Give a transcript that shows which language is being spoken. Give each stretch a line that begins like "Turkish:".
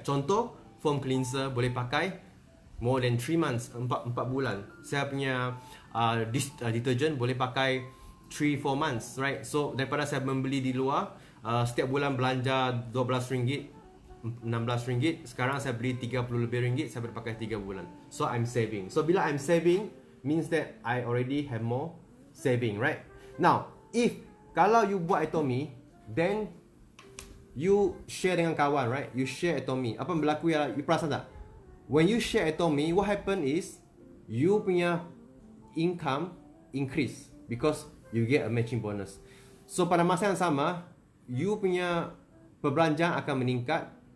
Malay: Contoh, foam cleanser boleh pakai
English: more than 3 months,
Malay: 4 bulan. Saya punya detergent boleh pakai
English: 3-4 months, right?
Malay: So daripada saya membeli di luar, setiap bulan belanja RM12, RM16, sekarang saya beli RM30 lebih, saya boleh pakai 3 bulan.
English: So I'm saving. So
Malay: bila
English: I'm saving means that I already have more saving, right? Now, if
Malay: kalau
English: you
Malay: buat
English: Atomy, then you share
Malay: dengan kawan,
English: right? You share Atomy.
Malay: Apa yang berlaku ialah, you perasan tak?
English: When you share Atomy, what happen is
Malay: you punya
English: income increase because you get a matching bonus.
Malay: So pada masa yang sama, you punya perbelanjaan akan meningkat.